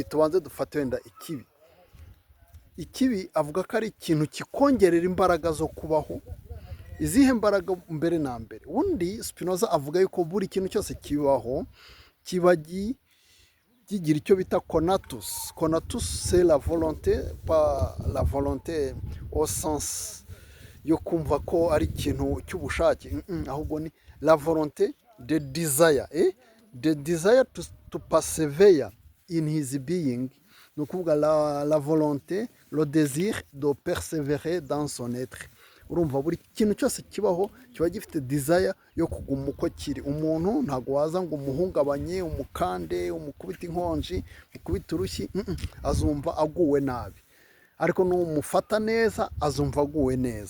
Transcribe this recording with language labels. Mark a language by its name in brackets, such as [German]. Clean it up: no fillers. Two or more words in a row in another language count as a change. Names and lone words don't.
[Kinyarwanda] Tubanze dufate wenda ikibi. Ikibi avuga ko ari ikintu kikongerera imbaraga zo kubaho. Izihe mbaraga? Mbere na mbere, undi Spinoza avuga yuko buri kintu cyose kibaho kiba kigira icyo bita conatus. [French] Conatus c'est la volonté, pas la volonté au sens [Kinyarwanda] yo kumva ko ari ikintu cy'ubushake, ahubwo ni [French] la volonté de desire, [English] the desire to persevere in his being. [Kinyarwanda] Ni ukuvuga [French] la volonté, le désir de persévérer dans son être. [Kinyarwanda] Urumva buri kintu cyose kibaho kiba gifite desire yo kuguma uko kiri. Umuntu ntabwo waza ngo umuhungabanye, umukande, umukubita inkonji, umukubita urushyi, azumva aguwe nabi. Ariko n'umufata neza azumva aguwe neza.